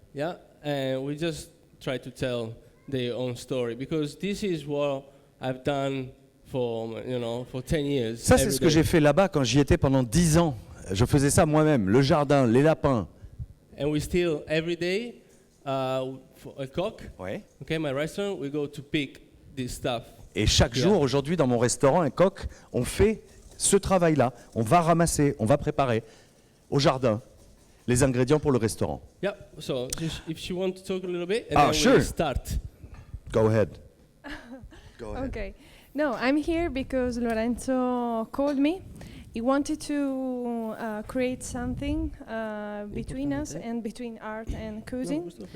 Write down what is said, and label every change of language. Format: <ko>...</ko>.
<en>Yeah, and we just try to tell their own story because this is what I've done for 10 years.</en> <fr>Ça, c'est ce que j'ai fait là-bas quand j'y étais pendant 10 ans. Je faisais ça moi-même, le jardin, les lapins.</fr> <en>And we still every day. For a cook,</en> <fr>Ouais.</fr> <en>okay, my restaurant, we go to pick this stuff.</en> <fr>Et chaque jour, aujourd'hui, dans mon restaurant, un coq, on fait ce travail-là. On va ramasser, on va préparer au jardin les ingrédients pour le restaurant.</fr> <en>Yeah, so if you want to talk a little bit, and then sure. we'll start. Go ahead. Go ahead. Okay. No, I'm here because Lorenzo called me. He wanted to create something between us and between art and cuisine.</en>